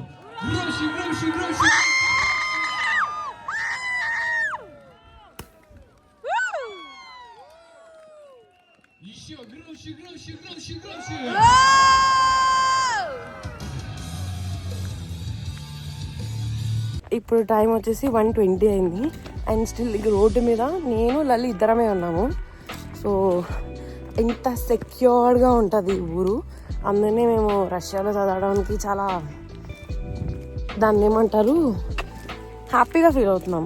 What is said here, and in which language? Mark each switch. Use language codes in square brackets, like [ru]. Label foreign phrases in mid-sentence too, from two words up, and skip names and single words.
[ru] Громче, громче, громче! Еще громче, громче, громче, громче! [te] ఇప్పుడు టైం వచ్చేసి 1:20 అయింది [en] and still [te] రోడ్డు మీద నేను లలి ఇద్దరమే ఉన్నాము. సో ఇంత సెక్యూర్డ్గా ఉంటుంది ఈ ఊరు. అందుకనే మేము రష్యాలో చదవడానికి చాలా దాన్ని ఏమంటారు [en] happyగా feel [te] అవుతున్నాము.